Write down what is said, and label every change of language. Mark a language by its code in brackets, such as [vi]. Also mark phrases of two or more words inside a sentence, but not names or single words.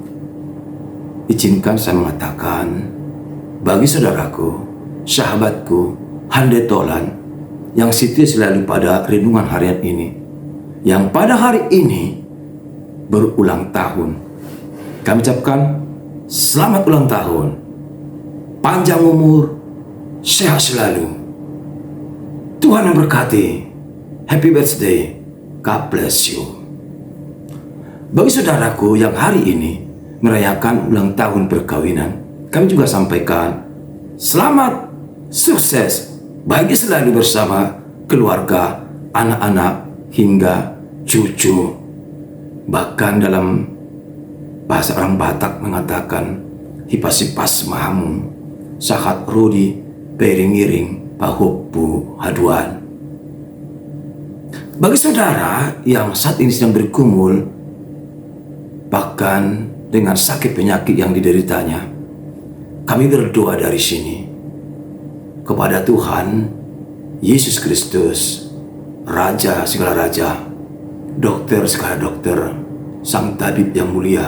[id] Izinkan saya mengatakan, bagi saudaraku, sahabatku, handetolan yang setia selalu pada renungan harian ini, yang pada hari ini berulang tahun, kami ucapkan selamat ulang tahun, panjang umur, sehat selalu. Tuhan memberkati. [en] Happy birthday. God bless you. [id] Bagi saudaraku yang hari ini merayakan ulang tahun perkawinan, kami juga sampaikan selamat, sukses, bahagia selalu bersama keluarga, anak-anak, hingga cucu. Bahkan dalam bahasa orang Batak mengatakan [bbc] hipasipas mahamu sahat rodi peringiring pahuppu haduan. [id] Bagi saudara yang saat ini sedang bergumul bahkan dengan sakit penyakit yang dideritanya, kami berdoa dari sini kepada Tuhan Yesus Kristus, Raja segala raja, dokter segala dokter, Sang Tabib yang mulia.